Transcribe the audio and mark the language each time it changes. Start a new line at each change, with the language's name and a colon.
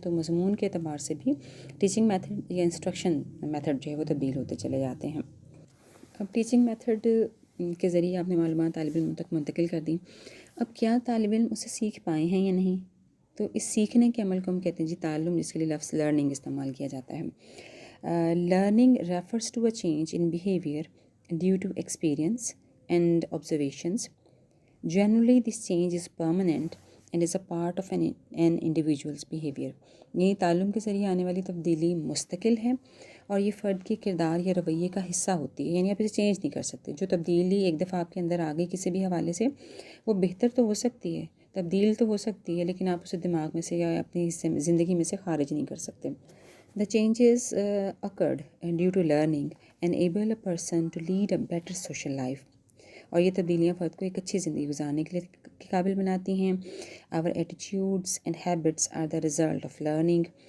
Urdu: تو مضمون کے اعتبار سے بھی ٹیچنگ میتھڈ یا انسٹرکشن میتھڈ جو ہے وہ تبدیل ہوتے چلے جاتے ہیں. اب ٹیچنگ میتھڈ کے ذریعے آپ نے معلومات طالب علم تک منتقل کر دیں. اب کیا طالب علم اسے سیکھ پائے ہیں یا نہیں؟ تو اس سیکھنے کے عمل کو ہم کہتے ہیں جی تعلم، جس کے لیے لفظ لرننگ استعمال کیا جاتا ہے.
English: Learning refers to a change in behavior due to experience and observations. Generally, this change is permanent and is a part of an individual's behavior.
Urdu: یعنی تعلم کے ذریعے آنے والی تبدیلی مستقل ہے اور یہ فرد کے کردار یا رویے کا حصہ ہوتی ہے. یعنی آپ اسے چینج نہیں کر سکتے. جو تبدیلی ایک دفعہ آپ کے اندر آ گئی کسی بھی حوالے سے، وہ بہتر تو ہو سکتی ہے، تبدیل تو ہو سکتی ہے، لیکن آپ اسے دماغ میں سے یا اپنی زندگی میں سے خارج نہیں کر سکتے.
English: The changes occurred due to learning enable a person to lead a better social life.
Urdu: اور یہ تبدیلیاں فرد کو ایک اچھی زندگی گزارنے کے لیے قابل بناتی ہیں.
English: Our attitudes and habits are the result of learning.